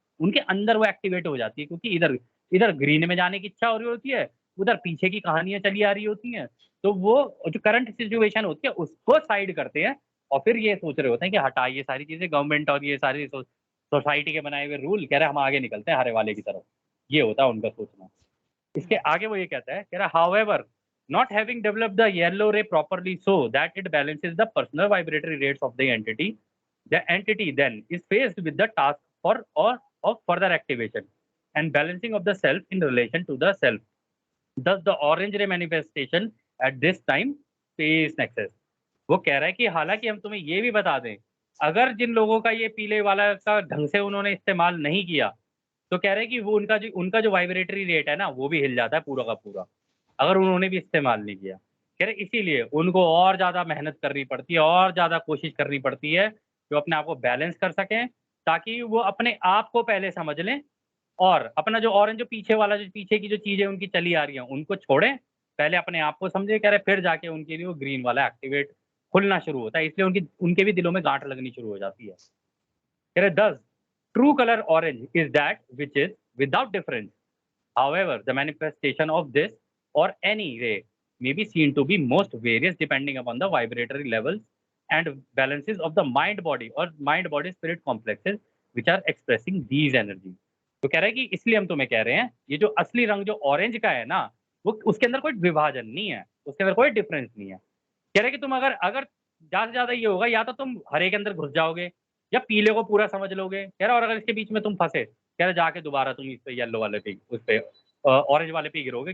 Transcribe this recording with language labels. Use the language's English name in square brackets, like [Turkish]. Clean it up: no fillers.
[Hindi] उनके अंदर वो एक्टिवेट हो जाती है क्योंकि इधर इधर ग्रीन में जाने की इच्छा हो रही होती है, उधर पीछे की कहानियां चली आ रही होती हैं। तो वो जो करंट सिचुएशन होती है उसको साइड करते हैं और फिर ये सोच रहे होते हैं कि हटा ये सारी चीजें गवर्नमेंट और ये सारी सोसाइटी के बनाए हुए रूल, कह रहे हम आगे निकलते हैं हरे वाले की तरफ। ये होता है उनका सोचना। इसके आगे वो ये कहता है, कह रहा [English] However not having developed the yellow ray properly so that it balances the personal vibratory rates of the entity then is faced with the task for or of further activation and balancing of the self in relation to the self। Thus the orange ray manifestation at this time face nexus। [Hindi] वो कह रहा है कि हालांकि हम तुम्हें ये भी बता दें, अगर जिन लोगों का ये पीले वाला का ढंग से उन्होंने इस्तेमाल नहीं किया, तो कह रहे हैं कि वो उनका जो वाइब्रेटरी रेट है ना, वो भी हिल जाता है पूरा का पूरा, अगर उन्होंने भी इस्तेमाल नहीं किया। कह रहे इसीलिए उनको और ज़्यादा मेहनत करनी पड़ती है और ज़्यादा कोशिश करनी पड़ती है, जो अपने आप को बैलेंस कर सकें, ताकि वो अपने आप को पहले समझ लें और अपना जो ऑरेंज जो पीछे वाला जो पीछे की जो चीज़ें उनकी चली आ रही हैं, उनको छोड़ें, पहले अपने आप को समझें। कह रहे फिर जाके उनके लिए वो ग्रीन वाला एक्टिवेट खुलना शुरू होता है, इसलिए उनके भी दिलों में गांठ लगनी शुरू हो जाती है। कह रहे [English] thus true color orange is that which is without difference। However, the manifestation of this or any ray may be seen to be most various depending upon the vibratory levels and balances of the mind body or mind body spirit complexes which are expressing these energies। [Hindi] तो कह रहा है कि इसलिए हम तुम्हें कह रहे हैं, ये जो असली रंग जो ऑरेंज का है ना, वो उसके अंदर कोई विभाजन नहीं है, उसके अंदर कोई डिफरेंस नहीं है। कह रहे कि तुम अगर अगर ज़्यादा से ज़्यादा ये होगा, या तो तुम हरे के अंदर घुस जाओगे या पीले को पूरा समझ लोगे। कह रहा और अगर इसके बीच में तुम फंसे, कह रहे जाके दोबारा तुम इस पे येलो वाले पे उस पे ऑरेंज वाले पे गिरोगे।